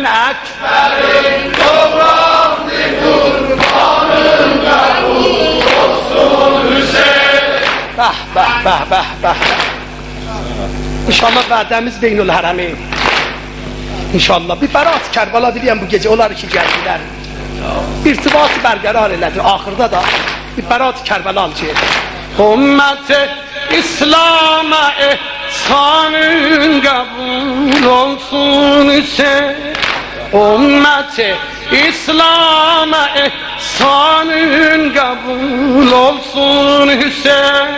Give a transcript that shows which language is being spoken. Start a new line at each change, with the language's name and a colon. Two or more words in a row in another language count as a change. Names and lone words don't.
Turkish: Ekber'in doğrandı kurbanın kabul olsun Hüseyin. Bah bah bah bah bah.
Azerbaijani: İnşallah vədəmiz Beynül Hərəmi. İnşallah bir Bərat Kərbala diləyəm bu gece onlar ki gəldilər. İrtibatı bərqərar elədir. Axırda da bir Bərat Kərbala alacaq.
Turkish: Ümmeti İslam'a ihsanın kabul olsun Hüseyin. Ümmeti İslam'a ihsanın kabul olsun Hüseyin.